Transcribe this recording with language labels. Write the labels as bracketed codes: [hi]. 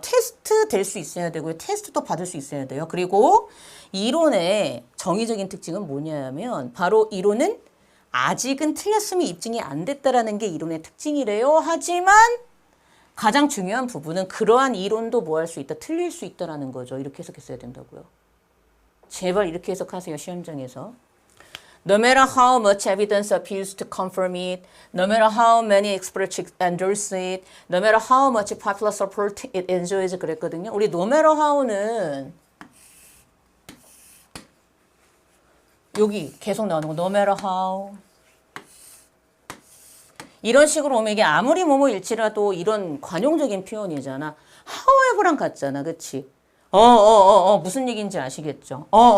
[ko] 테스트 될 수 있어야 되고요. 테스트도 받을 수 있어야 돼요. 그리고 이론의 정의적인 특징은 뭐냐면 바로 이론은 아직은 틀렸음이 입증이 안 됐다라는 게 이론의 특징이래요. 하지만 가장 중요한 부분은 그러한 이론도 뭐 할 수 있다? 틀릴 수 있다라는 거죠. 이렇게 해석했어야 된다고요. 제발 이렇게 해석하세요. 시험장에서. [en] No matter how much evidence appears to confirm it, no matter how many experts endorse it, no matter how much popular support it enjoys [ko] 그랬거든요. 우리 [en] no matter how [ko] 는 여기 계속 나오는 거 no matter how 이런 식으로 오면 이게 아무리 뭐뭐일지라도 이런 관용적인 표현이잖아. however랑 같잖아. 그치? 무슨 얘기인지 아시겠죠?